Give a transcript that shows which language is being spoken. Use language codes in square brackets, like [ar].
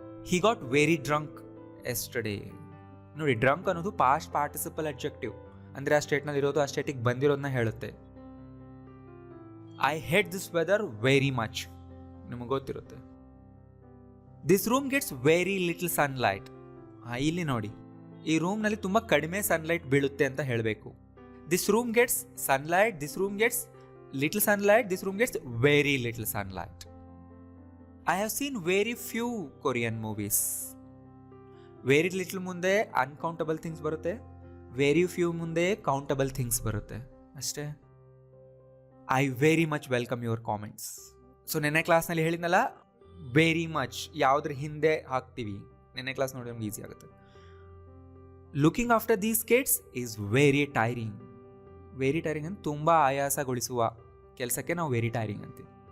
[en] He got very drunk yesterday. [kn] ನೋಡಿ, drunk ಅನ್ನೋದು past participle adjective, ಅಂದರೆ ಆ ಸ್ಟೇಟ್ನಲ್ಲಿ ಇರೋದು ಆ ಸ್ಟೇಟಿಗೆ ಬಂದಿರೋದನ್ನ ಹೇಳುತ್ತೆ. [en] I hate this weather very much, [kn] ನಿಮಗೆ ಗೊತ್ತಿರುತ್ತೆ. [en] This room gets very little sunlight. [kn] ಇಲ್ಲಿ ನೋಡಿ, ಈ ರೂಮ್ನಲ್ಲಿ ತುಂಬ ಕಡಿಮೆ ಸನ್ಲೈಟ್ ಬೀಳುತ್ತೆ ಅಂತ ಹೇಳಬೇಕು. [en] This room gets sunlight, this room gets little sunlight, this room gets very little sunlight. I have seen very few Korean movies. Very little [kn] ಮುಂದೆ [en] uncountable things [kn] ಬರುತ್ತೆ, [en] very few ಮುಂದೆ countable things [kn] ಬರುತ್ತೆ ಅಷ್ಟೇ. [en] I very much welcome your comments. [kn] So ನೆನ್ನೆ ಕ್ಲಾಸ್ನಲ್ಲಿ ಹೇಳಿದ್ನಲ್ಲ, very much ಯಾವುದ್ರ ಹಿಂದೆ ಹಾಕ್ತೀವಿ. ನೆನ್ನೆ ಕ್ಲಾಸ್ ನೋಡಿ ನಮ್ಗೆ ಈಸಿ ಆಗುತ್ತೆ. [en] Looking after these kids is very tiring. [kn] Very tiring ಅಂತ ತುಂಬ ಆಯಾಸಗೊಳಿಸುವ ಕೆಲಸಕ್ಕೆ ನಾವು ವೆರಿ ಟೈರಿಂಗ್ ಅಂತೀವಿ.